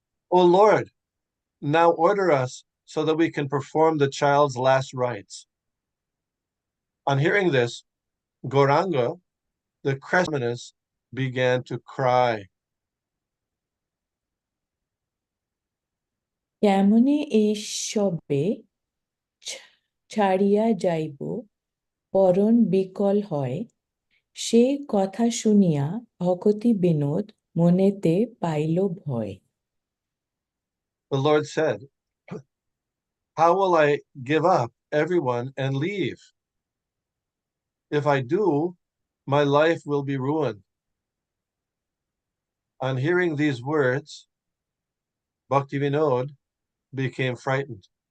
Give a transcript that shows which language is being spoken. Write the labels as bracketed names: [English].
[English] O Lord, now order us so that we can perform the child's last rites. On hearing this, Gauranga, the Cressmanus, began to cry. [Bangla] কেমনে এই সবে ছাড়িয়া যাইব, পরণ বিকল হয়, সে কথা শুনিয়া ভকতি বিনোদ মনেতে পাইল ভয়। [English] The Lord said, how will I give up everyone and leave? If I do, my life will be ruined. On hearing these words, Bhaktivinoda became frightened.